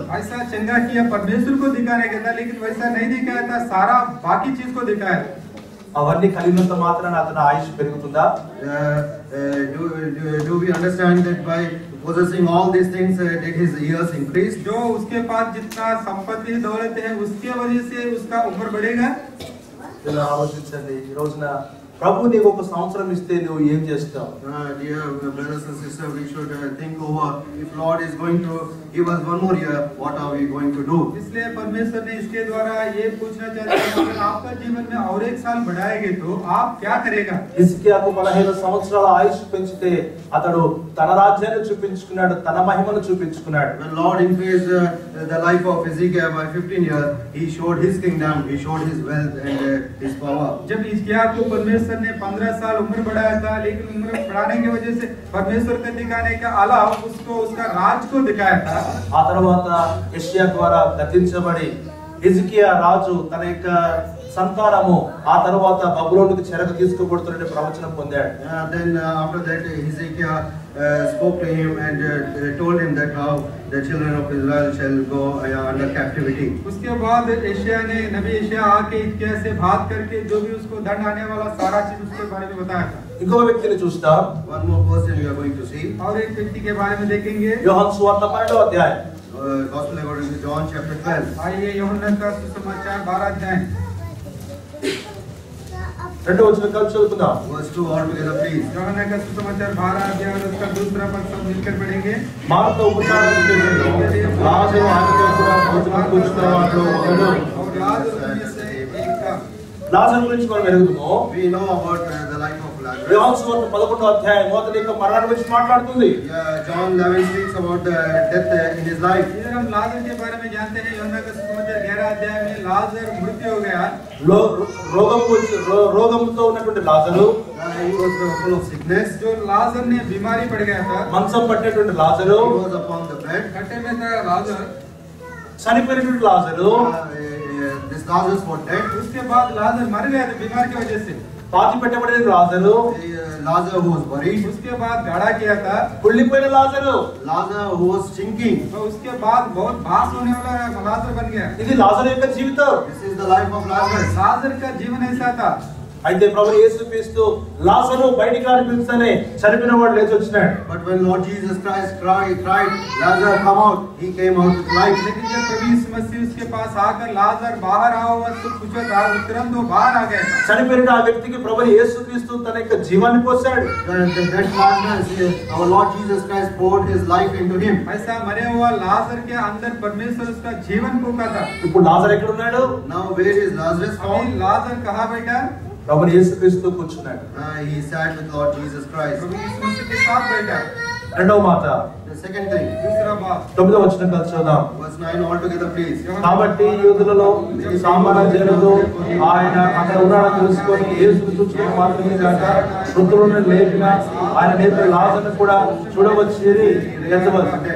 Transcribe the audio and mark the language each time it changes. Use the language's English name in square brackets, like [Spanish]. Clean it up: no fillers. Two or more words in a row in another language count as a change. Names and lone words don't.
[Hindi] ऐसा चंगा किया परमेश्वर को दिखाने का था, लेकिन वैसा नहीं दिखाया था, सारा बाकी चीज को दिखाया। [Telugu] అవన్నీ కలిగినంత మాత్రాన అతని ఆయుష్ పెరుగుతుందా? [English] Do we understand that by possessing all these things did his years increase? [Hindi] जो उसके पास जितना संपत्ति दौलत है उसके वजह से उसका उम्र बढ़ेगा? [Telugu] ఇలా ఆలోచించండి. ఈ రోజున ప్రభు నీకు ఒక సంవత్సరం ఇస్తే నువ్వు ఏం చేస్తావు? [English] Dear brothers and sisters, we should think over, if Lord is going to give us one more year, what are we going to do? [Hindi] इसलिए परमेश्वर ने इसके द्वारा ये पूछना चाहते हैं कि अगर आपका जीवन में और एक साल बढ़ाएंगे तो आप क्या करेगा? [Telugu] హిజ్కియాకు 15 సంవత్సరాల ఆయుష్ పెంచితే అతడు తన రాజ్యాన్ని చూపించుకున్నాడు, తన మహిమను చూపించుకున్నాడు. [English] When Lord increased the life of Hezekiah by 15 years, he showed his kingdom, he showed his wealth and his power. [Hindi] जब हिजकिय्याह को परमेश्वर ने 15 साल उम्र बढ़ाया था, लेकिन उम्र बढ़ाने की वजह से परमेश्वर के दिखाने के अलावा उसको उसका राज को दिखाया था। [Telugu] ఆ తర్వాత యెషయా ద్వారా గతించబడి హిజ్కియా రాజు తన యొక్క సంతానము ఆ తర్వాత బబులోనుకు చెరకు తీసుకుపోతున్న ప్రవచనం పొందాడు. [English] Then after that Hezekiah spoke to him and told him that how the children of Israel shall go under captivity. [Hindi] उसके बाद यशायाह ने नबी यशायाह आके हिजकिय्याह से बात करके जो भी उसको दंड आने वाला सारा चीज उसके बारे में बताया था। [Telugu] ఇంకో వ్యక్తిని చూస్తాం. [English] One more person we are going to see. [Hindi] और एक व्यक्ति के बारे में देखेंगे। [Telugu] యోహాను సువార్త 12వ అధ్యాయం. [English] Gospel according to John chapter 12. [Hindi] आइए यूहन्ना का सुसमाचार 12 अध्याय [Telugu] రెండో వచనం కలిసి చదువుకుందాం. [English] Verse 2 all together please. [Hindi] यूहन्ना का सुसमाचार 12 अध्याय और उसका दूसरा पद सब मिलकर पढ़ेंगे। [Telugu] మార్త ఉపచారం చేసేటప్పుడు రాజు ఆయనతో కూడా భోజనం కూర్చున్న వాటిలో ఒకడు. [Hindi] और लाजर में से एक था। [Telugu] లాజరు గురించి మనం ఎరుగుతాము. [English] We know about the life of Lazarus. [Telugu] యోహాను సువార్త 11వ అధ్యాయం మొదటి యొక్క మరణం గురించి మాట్లాడుతుంది. [English] John 11 speaks about the death in his life. [Hindi] इधर हम लाजर के बारे में जानते हैं। यूहन्ना का सुसमाचार 11 अध्याय में लाजर मृत्यु हो गया। [Telugu] రోగంతో ఉన్నటువంటి లాజరు, [English] He was full of sickness. [Hindi] जो लाजर ने बीमारी पड़ गया था, [Telugu] మంచం పట్టేటువంటి లాజరు, [English] He was upon the bed. [Hindi] खट्टे में था लाजर। [Telugu] చనిపోయినటువంటి లాజరు, [English] This Lazarus was dead. [Hindi] उसके बाद लाजर मर गया था बीमारी की वजह से। [Telugu] పాతి పెట్టబడిన లాజరు, [English] Lazarus who was buried. [Hindi] उसके बाद गाड़ा किया था। [Telugu] కుళ్ళిపోయిన లాజరు, [English] Lazarus who was stinking. [Hindi] तो उसके बाद बहुत भास होने वाला लाजर बन गया। [Telugu] ఇది లాజరు యొక్క జీవితం. [English] This is the life of Lazarus. [Hindi] लाजर का जीवन ऐसा था। [Telugu] అయితే ప్రభు యేసుక్రీస్తు లాజరు బయటికి రానిపించనే చనిపోయిన వాడు లేచి వచ్చినాడు. [English] But when Lord Jesus Christ cried, Lazarus come out, he came out with life. [Hindi] लेकिन जब प्रभु यीशु मसीह उसके पास आकर लाजर बाहर आओ तो पूछा था, तुरंत वो बाहर आ गया। [Telugu] చనిపోయిన ఆ వ్యక్తికి ప్రభు యేసుక్రీస్తు తన యొక్క జీవాన్ని పోసాడు. [English] That Lazarus, our Lord Jesus Christ poured his life into him. [Hindi] ऐसा मरे हुआ लाजर के अंदर परमेश्वर उसका जीवन फूंका था। [Telugu] ఇప్పుడు లాజరు ఎక్కడ ఉన్నాడు? [English] Now where is Lazarus [Hindi] अभी [English] found? [Hindi] लाजर कहाँ बैठा? [Telugu] ప్రభు యేసుక్రీస్తు కూర్చున్నాడు. [English] He sat with Lord Jesus Christ. [Hindi] प्रभु यीशु मसीह के साथ बैठा। [Telugu] రెండవ మాట [English] The second thing, [Hindi] दूसरा बात [Telugu] 9వ వచనం కలిసి చదువుదాం. [English] verse 9 all together please. [Telugu] కాబట్టి యూదులలో సామాన్య జనులు ఆయన అక్కడ ఉన్నాడని తెలుసుకొని యేసును చూచుటకు మాత్రమే కాక మృతులను లేపిన ఆయన నేత్ర లాజరును కూడా చూడవచ్చి ఎంచవచ్చు.